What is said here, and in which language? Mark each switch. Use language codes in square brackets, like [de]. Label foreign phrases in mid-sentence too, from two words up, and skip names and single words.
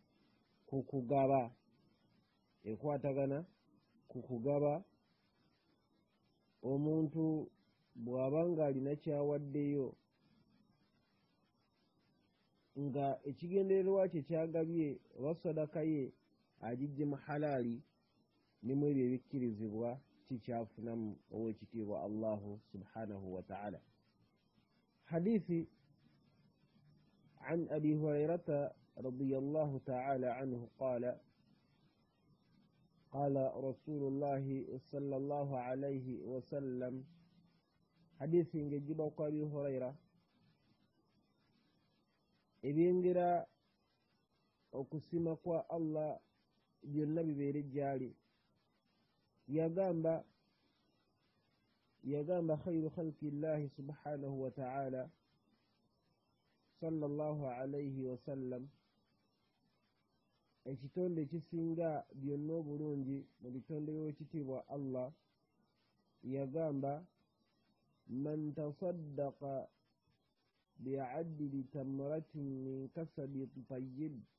[lg] ku kugaba omuntu bw'aba ng'alina kyawaddeyo nga ekigendererwa kye kyagabye oba sadaka ye agiggye mu halaali, nemu ebyo ebikkirizibwa kikyafunamu ow'ekitiibwa [ar] الله سبحانه وتعالى. حديث عن أبي هريرة رضي الله تعالى عنه قال قال رسول الله صلى الله عليه وسلم. [lg] Hadiisi ng'ejjibwa ku Abi Hurayra, ebyengera okusima kwa Allah byonna bibeere gy'ali. [ar] yagamba خير خلق الله سبحانه وتعالى صلى الله عليه وسلم, [lg] ekitonde ekisinga byonna obulungi mu bitonde by'ekitiibwa Allah, yagamba [ar] من تصدق بعدل تمرة من كسب طيب,